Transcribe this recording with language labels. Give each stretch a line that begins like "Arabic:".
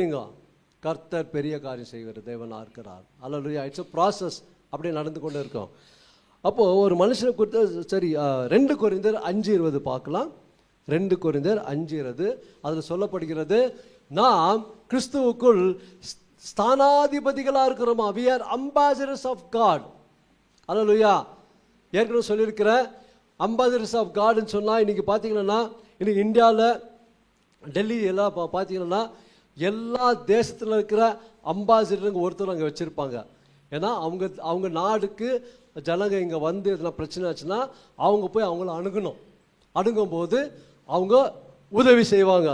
Tamil: நீங்கள் கர்த்தர் பெரிய காரியம் செய்கிற தேவனாக இருக்கிறார். அல்லேலூயா.
English: It's a process.
Tamil: அப்படியே நடந்து கொண்டு இருக்கோம். அப்போது ஒரு மனுஷனை குறித்து சரி, 2 கொரிந்தியர் 5:20 பார்க்கலாம். 2 கொரிந்தியர் 5:20 அதில் சொல்லப்படுகிறது, நாம் கிறிஸ்துவுக்குள் ஸ்தானாதிபதிகளாக இருக்கிறோமா?
English: we are ambassadors of God.
Tamil: அல்லேலூயா. ஏற்கனவே சொல்லியிருக்கிறேன், அம்பாசிடர்ஸ் ஆஃப் காட்னு சொன்னால் இன்றைக்கி பார்த்தீங்கன்னா, இன்றைக்கி இந்தியாவில் டெல்லி எல்லாம் பார்த்தீங்கன்னா எல்லா தேசத்தில் இருக்கிற அம்பாசிடருங்க ஒருத்தர் அங்கே வச்சுருப்பாங்க. ஏன்னா அவங்க நாடுக்கு ஜனங்க இங்கே வந்து எதனா பிரச்சனை ஆச்சுன்னா அவங்க போய் அவங்கள அணுகும்போது அவங்க உதவி செய்வாங்க.